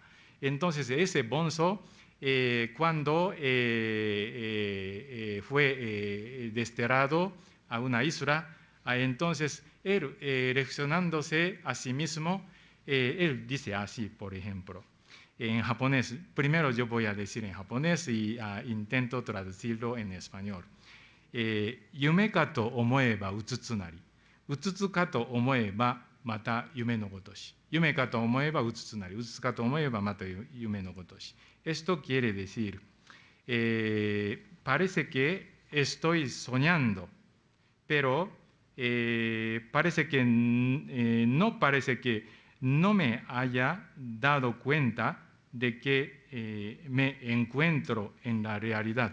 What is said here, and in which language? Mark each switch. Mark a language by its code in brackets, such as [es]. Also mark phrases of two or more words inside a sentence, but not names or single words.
[es] Entonces, ese bonzo, cuando fue desterrado a una isla, entonces él, reflexionándose a sí mismo, él dice así, por ejemplo, en japonés. Primero yo voy a decir en japonés y intento traducirlo en español. [ja] 夢かと思えばうつつなり、うつつかと思えばまた夢のごとし。夢かと思えばうつつなり、うつつかと思えばまた夢のごとし。 [es] Esto quiere decir, parece que estoy soñando, pero parece que no me haya dado cuenta de que me encuentro en la realidad.